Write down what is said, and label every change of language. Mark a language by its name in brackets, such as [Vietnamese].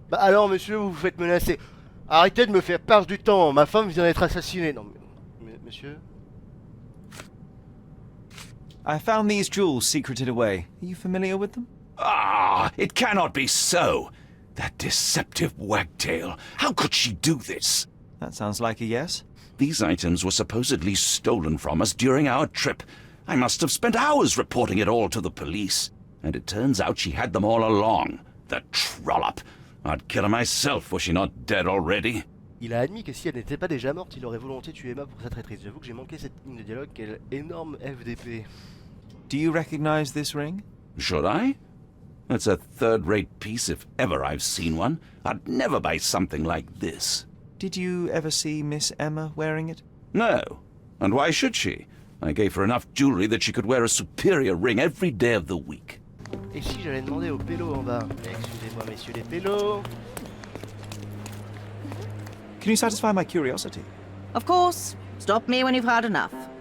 [French] Bah alors monsieur, vous vous faites menacer. Arrêtez de me faire perdre du temps. Ma femme vient d'être assassinée. Non, monsieur... [English] I found these jewels secreted away. Are you familiar with them? Ah, it cannot be so. That deceptive wagtail. How could she do this? That sounds like a yes. These items were supposedly stolen from us during our trip. I must have spent hours reporting it all to the police. And it turns out she had them all along. The trollop. I'd kill her myself, was she not dead already? [French] Il a admis que si elle n'était pas déjà morte, il aurait volontiers tué Emma pour sa traîtrise. J'avoue que j'ai manqué cette ligne de dialogue, quel énorme FDP. [English] Do you recognize this ring? Should I? It's a third-rate piece if ever I've seen one. I'd never buy something like this. Did you ever see Miss Emma wearing it? No. And why should she? I gave her enough jewelry that she could wear a superior ring every day of the week. [French] Et si j'allais demander aux pélos en bas? Excusez-moi messieurs les pélos. [English] Can you satisfy my curiosity? Of course. Stop me when you've had enough.